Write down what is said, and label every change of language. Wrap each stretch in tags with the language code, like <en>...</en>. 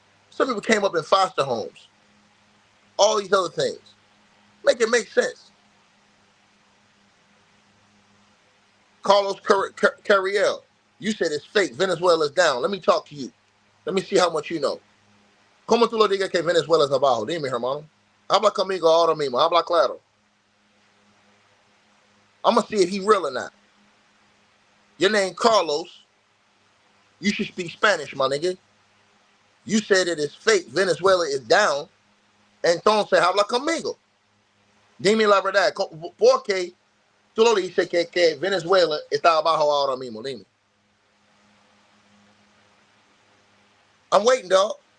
<en>Some people came up in foster homes. All these other things. Make it make sense. Carlos Carriel, you said it's fake. Venezuela's down. Let me talk to you. Let me see how much you know.</en> <es>¿Cómo tú lo digas que Venezuela es abajo? Dime, hermano. Habla conmigo ahora mismo. Habla claro.</es> <en>I'm going to see if he real or not. Your name Carlos. You should speak Spanish, my nigga. You said it is fake. Venezuela is down.</en> <es>Entonces, habla conmigo. Dime la verdad. Porque tú lo dices que Venezuela está abajo ahora mismo. Dime.</es> <en>I'm waiting, dog.</en>